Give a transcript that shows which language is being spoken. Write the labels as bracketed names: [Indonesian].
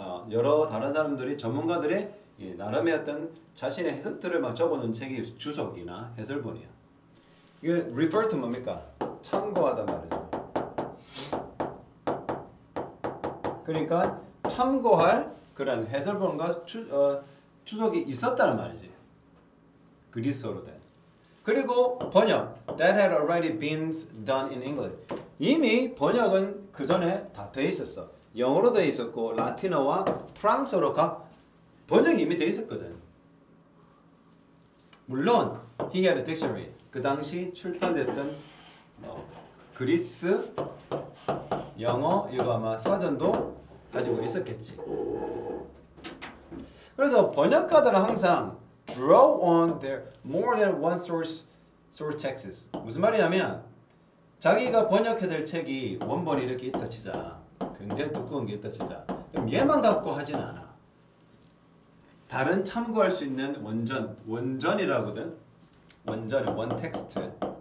[Korean] 여러 다른 사람들이 전문가들의 나름의 어떤 자신의 해석들을 막 적어놓은 책이 주석이나 해설본이야. 이게 [English] refer to [Korean] 뭡니까? 참고하다 말이죠. 그러니까 참고할 그런 해설본과 주석이 있었다는 말이지. 그리스어로 된. 그리고 번역. [English] That had already been done in English. [Korean] 이미 번역은 그 전에 다 돼 있었어. 영어로 돼 있었고 라틴어와 프랑스어로 각 번역이 이미 돼 있었거든. 물론 [English] he had a dictionary. [Korean] 그 당시 출판됐던 그리스 영어 이거 아마 사전도 가지고 있었겠지. 그래서 번역가들은 항상 [English] draw on their more than one source texts. [Korean] 무슨 말이냐면 자기가 번역해야 될 책이 원본이 이렇게 있다 치자. 굉장히 두꺼운 게 있다 치자. 그럼 얘만 갖고 하진 않아. 다른 참고할 수 있는 원전이라거든. 원전이 원 텍스트.